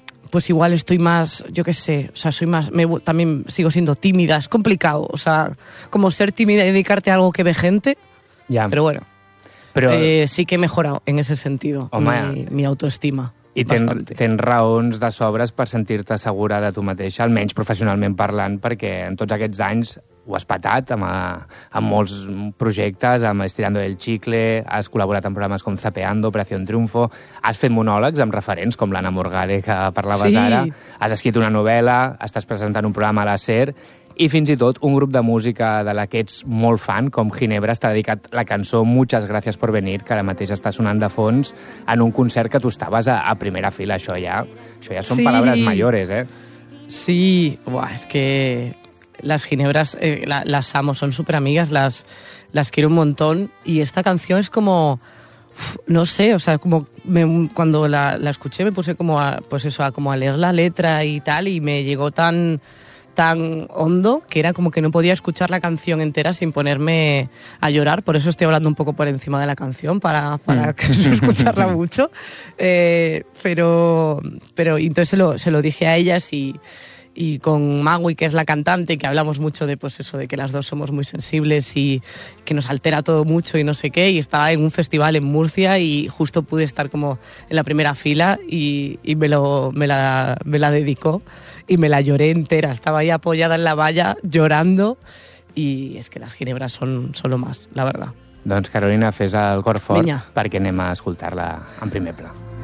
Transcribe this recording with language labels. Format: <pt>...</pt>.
<es>pues igual estoy más, yo qué sé, o sea, soy más, también sigo siendo tímida, es complicado, o sea, como ser tímida y dedicarte a algo que ve gente, ya. Pero bueno, pero... sí que he mejorado en ese sentido, mi autoestima.</es> <ca>I tens raons de sobres per sentir-te segura de tu mateixa, almenys professionalment parlant, perquè en tots aquests anys ho has patat amb molts projectes, amb Estirando el Chicle, has col·laborat en programes com Zapeando, Operación Triunfo, has fet monòlegs amb referents com l'Anna Morgade, que parlaves sí. Ara, has escrit una novel·la, estàs presentant un programa a la SER, i fins i tot un grup de música de la que ets molt fan, com Ginebra, t'ha dedicat la cançó Muchas gracias por venir, que ara mateix està sonant de fons, en un concert que tu estaves a primera fila. Això ja són sí. Paraules mayores, eh?</ca> <es>Sí, és que las Ginebras, las amo, son súper amigas, las quiero un montón, y esta canción es como, no sé, o sea, como cuando la escuché me puse como a leer la letra y tal, y me llegó tan hondo, que era como que no podía escuchar la canción entera sin ponerme a llorar, por eso estoy hablando un poco por encima de la canción, para no escucharla mucho, pero entonces se lo dije a ellas y con Magui, que es la cantante, que hablamos mucho de pues eso, de que las dos somos muy sensibles y que nos altera todo mucho y no sé qué, y estaba en un festival en Murcia y justo pude estar como en la primera fila y me la dedicó y me la lloré entera, estaba ahí apoyada en la valla llorando, y es que las Ginebras son solo más, la verdad.</es> <ca>Doncs Carolina, fes el cor fort perquè anem a escoltar-la en primer pla.</ca>